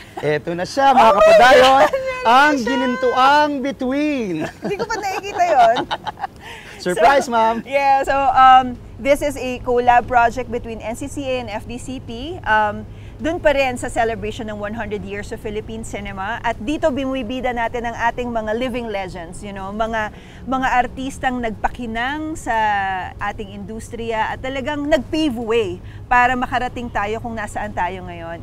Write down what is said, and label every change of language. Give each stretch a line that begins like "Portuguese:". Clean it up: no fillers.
Filipino: Ito na siya, mga kapadayon, ang Ginintoang Between. Hindi ko pa nakikita yun.
English: Surprise, ma'am! Yeah, so this is a collab project between NCCA and FDCP.
Filipino: Doon pa rin sa celebration ng
English: 100 years of Philippine cinema,
Filipino: at dito bumibida natin ang ating mga
English: living legends,
Filipino: mga artistang nagpakinang sa ating industriya at talagang
English: nag-pave way
Filipino: para makarating tayo kung nasaan tayo ngayon.